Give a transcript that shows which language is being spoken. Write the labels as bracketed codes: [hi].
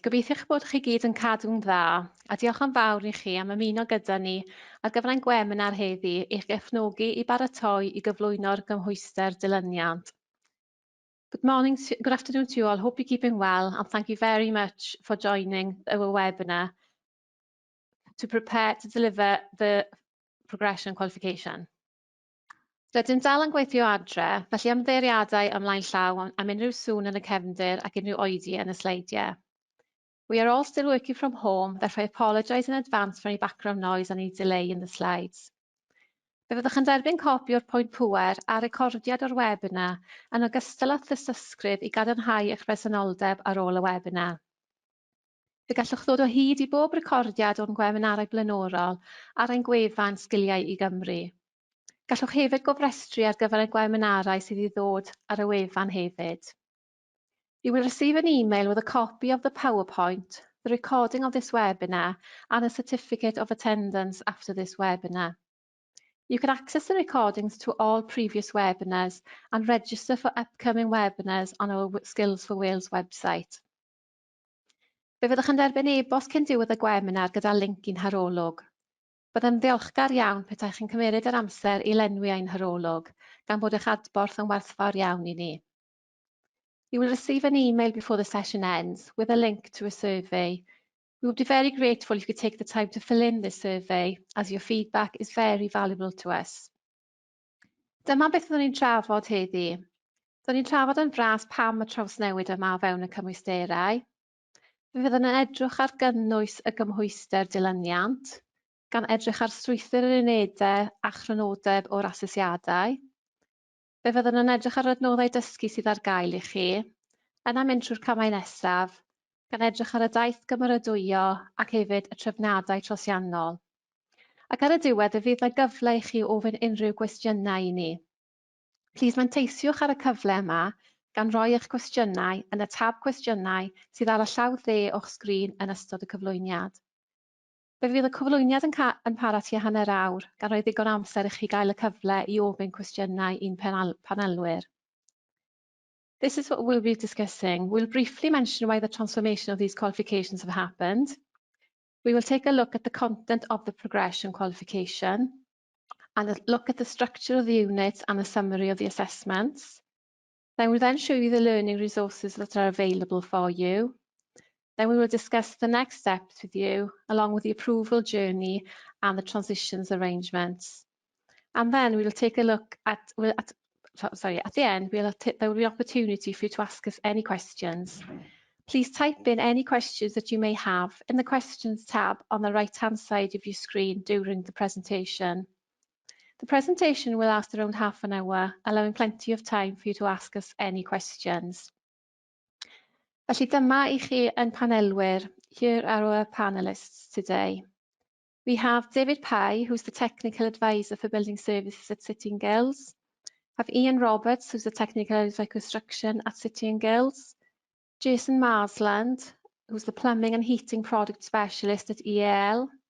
[cy] Gobeithio eich bod chi gyd yn cadw'n dda, a diolch yn fawr i chi am ymuno gyda ni ar gyfer ein webinar heddi i'ch gefnogi i baratoi i gyflwyno'r gymhwyster dilyniant. [en] Good afternoon to you all. Hope you're keeping well, and thank you very much for joining our webinar to prepare to deliver the progression qualification. [cy] Rydym dal yn gweithio adre, felly ymddeiriadau ymlaen llaw am unrhyw sŵn yn y cefndir ac unrhyw oedi yn y sleidiau. [en] We are all still working from home, therefore I apologise in advance for any background noise and any delay in the slides. [cy] Fe fyddwch yn derbyn copi o'r pwynt pŵer a recordiad o'r webinar yn ogystal â thystysgrif i gadarnhau eich presenoldeb ar ôl y webinar. Fe gallwch ddod o hyd i bob recordiad o'n gwebinarau blaenorol ar ein gwefan Sgiliau i Gymru. Gallwch hefyd gofrestru ar gyfer y gwebinarau sydd i ddod ar y wefan hefyd. [en] You will receive an email with a copy of the PowerPoint, the recording of this webinar, and a certificate of attendance after this webinar. You can access the recordings to all previous webinars and register for upcoming webinars on our Skills for Wales website. [cy] Fe fyddwch yn derbyn e-bost cyn diwedd y webinar gyda linc i'n harolwg. Byddem ddiolchgar iawn petaech chi'n cymryd yr amser i lenwi ein harolwg, gan bod eich adborth yn werthfawr iawn i ni. [en] You will receive an email before the session ends with a link to a survey. We would be very grateful if you could take the time to fill in this survey, as your feedback is very valuable to us. [cy] Dyma beth fyddwn ni'n trafod heddi. Fyddwn ni'n trafod yn fras pam y trawsnewid yma o fewn y cymwysterau. Fe fyddwn yn edrych ar gynnwys y gymhwyster dilyniant, gan edrych ar strwythur yr unedau a chrynodeb o'r asesiadau. Fe fyddwn yn edrych ar adnoddau dysgu sydd ar gael i chi, yna mynd trwy'r camau nesaf, gan edrych ar y daith gymeradwyo ac hefyd y trefniadau trosiannol. Ac ar y diwedd y fydd yna gyfle i chi ofyn unrhyw gwestiynau i ni. Plis manteisiwch ar y cyfle yma gan roi eich cwestiynau yn y tab cwestiynau sydd ar y llaw dde o'ch sgrin yn ystod y cyflwyniad. Fe fydd y cyflwyniad yn para tua hanner awr, gan roi ddigon amser i chi gael y cyfle i ofyn cwestiynau i'n panelwyr. [en] This is what we'll be discussing. We'll briefly mention why the transformation of these qualifications have happened. We will take a look at the content of the progression qualification and a look at the structure of the unit and the summary of the assessments. Then we'll then show you the learning resources that are available for you. Then we will discuss the next steps with you, along with the approval journey and the transitions arrangements. And then we will take a look at the end, there will be an opportunity for you to ask us any questions. Please type in any questions that you may have in the questions tab on the right-hand side of your screen during the presentation. The presentation will last around half an hour, allowing plenty of time for you to ask us any questions. [cy] Felly dyma i chi yn panelwyr. [en] Here are our panelists today. We have David Pye, who's the Technical Advisor for Building Services at City and Guilds. We have Ian Roberts, who's the Technical Advisor for Construction at City and Guilds. Jason Marsland, who's the Plumbing and Heating Product Specialist at EAL.